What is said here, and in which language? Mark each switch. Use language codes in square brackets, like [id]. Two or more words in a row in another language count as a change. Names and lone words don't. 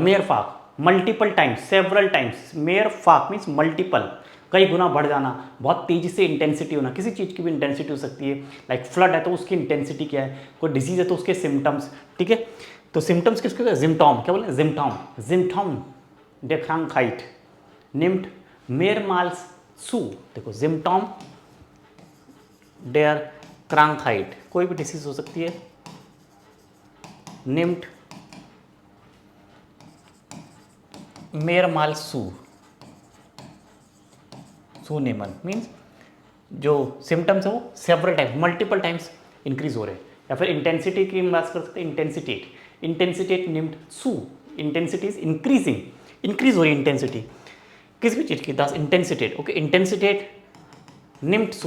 [hi] मेरफाक, [en] multiple times, several times. [hi] मेरफाक [en] means multiple, [hi] कई गुना बढ़ जाना, बहुत तेजी से इंटेंसिटी होना. किसी चीज़ की भी इंटेंसिटी हो सकती है. [en] like flood [hi] है तो उसकी इंटेंसिटी क्या है, कोई डिजीज है तो उसके सिम्टम्स. ठीक है, तो सिम्टम्स किसके, जिम्टॉम, क्या बोले, [de] Symptom der Krankheit nimmt mehrmals zu. देखो, जिम्टॉम der Krankheit, [hi] कोई भी डिसीज हो सकती है. [de] nimmt mehrmals zu, zunehmen [hi] मीन्स जो सिम्टम्स है वो [en] several times, multiple times increase [hi] हो रहे हैं. या फिर इंटेंसिटी की बात कर सकते हैं, [de] Intensität nimmt zu, [en] intensity is increase [hi] हो रही है इंटेंसिटी किसी भी चीज़ की. [de] das Intensität, ओके, Intensität nimmt zu.